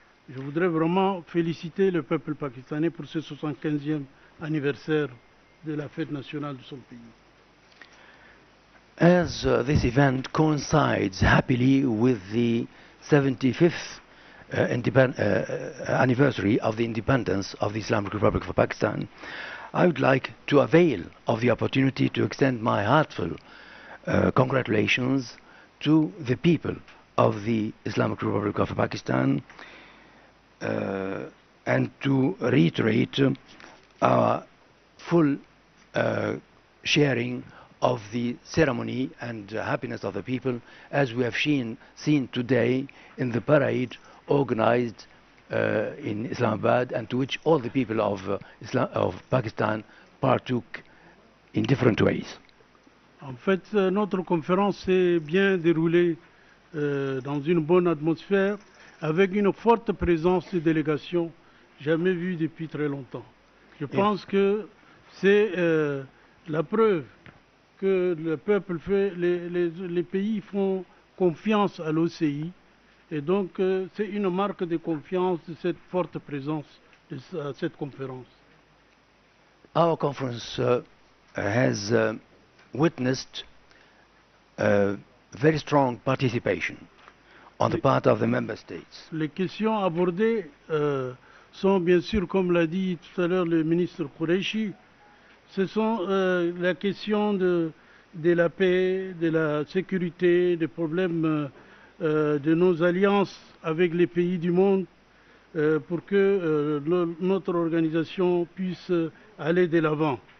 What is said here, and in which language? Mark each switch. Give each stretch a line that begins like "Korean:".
French: Je voudrais vraiment féliciter le peuple pakistanais pour ce 75e anniversaire de la fête nationale de son pays.
English: As this event coincides happily with the 75th anniversary of the independence of the Islamic Republic of Pakistan, I would like to avail of the opportunity to extend my heartfelt congratulations to the people of the Islamic Republic of Pakistan and to reiterate our full sharing of the ceremony and happiness of the people, as we have seen today in the parade organized in Islamabad, and to which all the people of Pakistan partook in different ways.
French: En fait, notre conférence s'est bien déroulée dans une bonne atmosphère avec une forte présence de délégations, jamais vue depuis très longtemps. Je pense que c'est la preuve que le peuple fait, les pays font confiance à l'OCI, et donc c'est une marque de confiance de cette forte présence de cette conférence.
English: Our conference has witnessed very strong participation on the part of the member states.
French: Les questions abordées sont bien sûr, comme l'a dit tout à l'heure le ministre Qureshi, ce sont la question de la paix, de la sécurité, des problèmes de nos alliances avec les pays du monde pour que notre organisation puisse aller de l'avant.